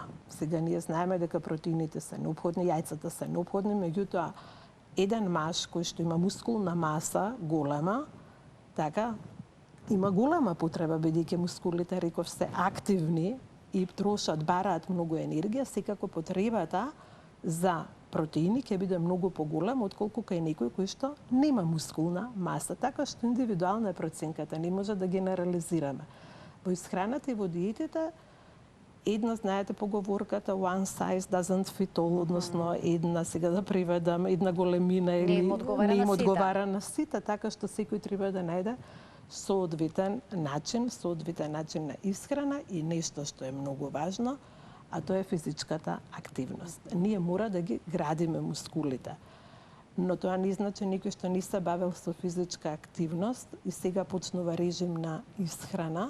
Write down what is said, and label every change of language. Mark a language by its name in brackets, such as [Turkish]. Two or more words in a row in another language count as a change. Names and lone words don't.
[Macedonian] Сега ние знаеме дека протеините се неопходни, јајцата се неопходни, меѓутоа еден маж кој што има мускулна маса голема, така, има голема потреба, бидејќи мускулите, реков, се активни и трошат, бараат многу енергија, секако потребата за протеини ќе биде многу поголема отколку кај некој кој што нема мускулна маса. Така што индивидуална е проценката, не може да генерализираме. Во исхраната и во диетите, една, знаете поговорката, [English] one size doesn't fit all, [Macedonian] односно една, сега да приведам, една големина или не им одговара на сите, така што секој треба да најде соодветен начин на исхрана и нешто што е многу важно, а тоа е физичката активност. Ние мора да ги градиме мускулите. Но тоа не значи некој што не се бавел со физичка активност и сега почнува режим на исхрана.